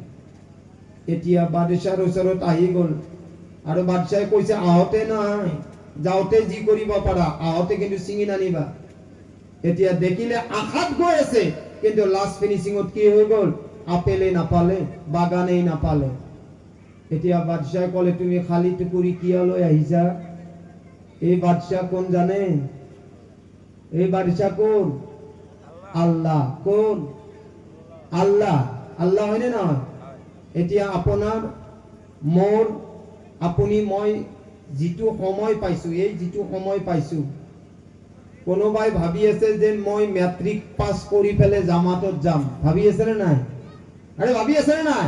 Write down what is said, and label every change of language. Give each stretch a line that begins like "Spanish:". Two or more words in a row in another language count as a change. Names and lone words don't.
Assamese: এতিয়া বাদশাহৰ ওচৰত আহি গ'ল আৰু বাদশাহে কৈছে আহোঁতে নাই, যাওঁতে যি কৰিব পাৰা, আহোঁতে কিন্তু ছিঙি নানিবা। এতিয়া দেখিলে আশাত গৈ আছে কিন্তু
English: last finishing
Assamese: কি হৈ গ'ল? আপেলেই নাপালে, বাগানেই নাপালে। এতিয়া বাদশাহে ক'লে তুমি খালি টুকুৰি কিয় লৈ আহিছা? এই বাদশাহ কোন জানে? এই বাদশাহ কোন? আল্লাহ। কোন? আল্লাহ। আল্লাহ হয়নে নহয়? এতিয়া আপোনাৰ মোৰ আপুনি মই যিটো সময় পাইছো, এই যিটো সময় পাইছো, কোনোবাই ভাবি আছে যে মই
English: matric pass
Assamese: কৰি পেলাই জামাতত যাম, ভাবি আছে নে নাই? আরে ভাবি আছে নে নাই?